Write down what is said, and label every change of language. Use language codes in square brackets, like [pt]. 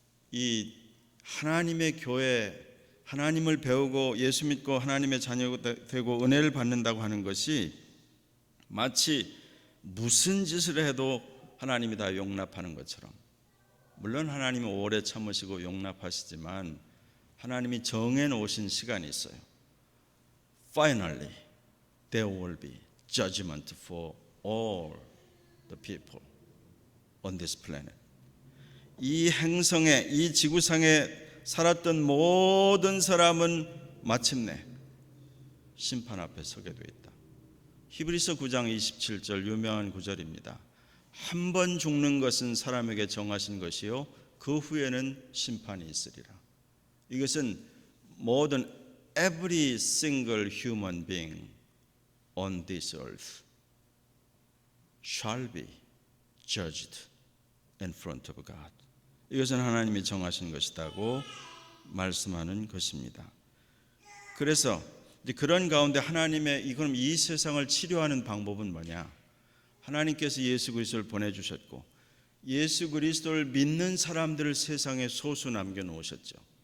[ko] 이 하나님의 교회, 하나님을 배우고 예수 믿고 하나님의 자녀가 되고 은혜를 받는다고 하는 것이 마치 무슨 짓을 해도 하나님이 다 용납하는 것처럼, 물론 하나님은 오래 참으시고 용납하시지만 하나님이 정해 놓으신 시간이 있어요. [en] Finally, there will be judgment for all the people on this planet. [ko] 이 행성에, 이 지구상에 살았던 모든 사람은 마침내 심판 앞에 서게 돼 있다. 히브리서 9장 27절 유명한 구절입니다. 한 번 죽는 것은 사람에게 정하신 것이요 그 후에는 심판이 있으리라. 이것은 모든 [en] every single human being on this earth shall be judged in front of God. [ko] 이것은 하나님이 정하신 것이라고 말씀하는 것입니다. 그래서 그런 가운데 하나님의 그럼 이 세상을 치료하는 방법은 뭐냐? 하나님께서 예수 그리스도를 보내주셨고 예수 그리스도를 믿는 사람들을 세상에 소수 남겨놓으셨죠.